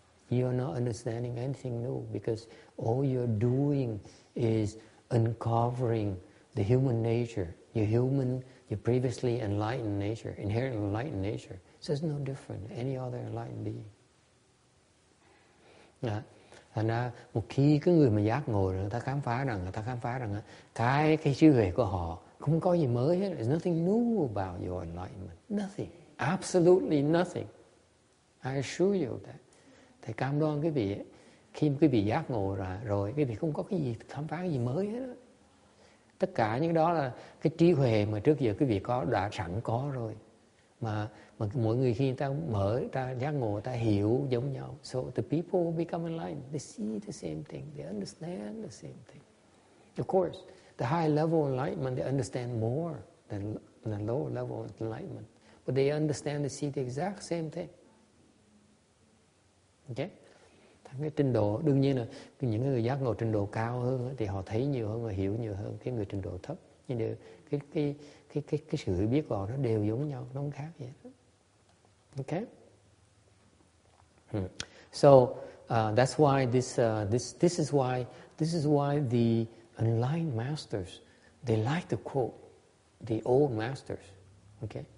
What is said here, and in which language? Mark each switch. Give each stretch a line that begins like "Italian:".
English: You are not understanding anything new because all you're doing is uncovering the human nature, your previously enlightened nature, inherent enlightened nature. So it's no different than any other enlightened being.
Vietnamese: Thành ra một khi cái người mà giác ngộ rồi, người ta khám phá rằng cái trí huệ của họ không có gì mới hết.
English: There's nothing new about your enlightenment. Nothing. Absolutely nothing. I assure you that.
Vietnamese: Thầy cam đoan quý vị, khi quý vị giác ngộ rồi, quý vị không có cái gì khám phá cái gì mới hết. Tất cả những đó là cái trí huệ mà trước giờ quý vị đã sẵn có rồi. Mà mọi người khi người ta ta giác ngộ, người ta hiểu giống nhau.
English: So the people who become enlightened, they see the same thing, they understand the same thing. Of course, the high level enlightenment, they understand more than lower level enlightenment. But they understand, they see the exact same thing. Okay?
Vietnamese: Cái trình độ, đương nhiên là những người giác ngộ trình độ cao hơn thì họ thấy nhiều hơn và hiểu nhiều hơn cái người trình độ thấp. Nhưng đều, cái sự hiểu biết của họ nó đều giống nhau, nó không khác gì hết.
English: Okay? So that's why this is why the enlightened masters, they like to quote the old masters. Okay?